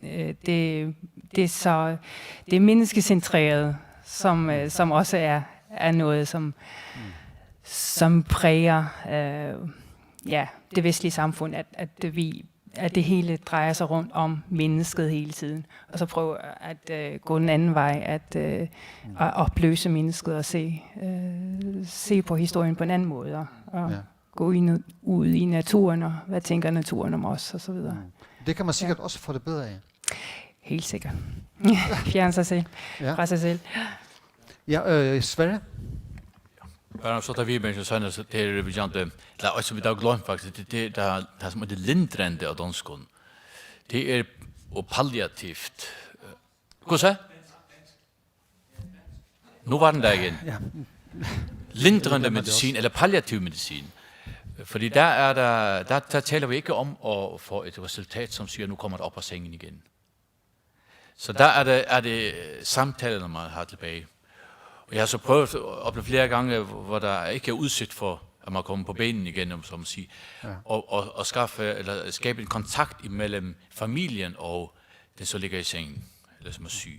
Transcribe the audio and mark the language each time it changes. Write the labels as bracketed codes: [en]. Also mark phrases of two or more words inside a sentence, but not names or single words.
[da] det menneskecentrerede, som også er noget, som præger det vestlige samfund, at det hele drejer sig rundt om mennesket hele tiden, og så prøve at gå den anden vej, at opløse mennesket og se på historien på en anden måde, og gå ud i naturen, og hvad tænker naturen om os, og så videre. Det kan man sikkert også få det bedre af. Helt sikkert. Fjerne sig selv fra sig selv. Ja, Sverre? [no] Så tar vi med oss sånn, det er det er som vi da glemt faktisk, det er som det lindrende av danskene. Det er og palliativt. Hva sa? Nå var den der igjen. Lindrende medisin, eller palliativ medisin. [da] Fordi der taler vi ikke om at få et resultat, som siger, nu kommer det op af sengen igen. Så der er det samtaler, man har tilbage. Og jeg har så prøvet at opleve flere gange, hvor der ikke er udsigt for, at man kommer på benen igen, som man siger, og skabe en kontakt imellem familien og den, så ligger i sengen, eller som er syg.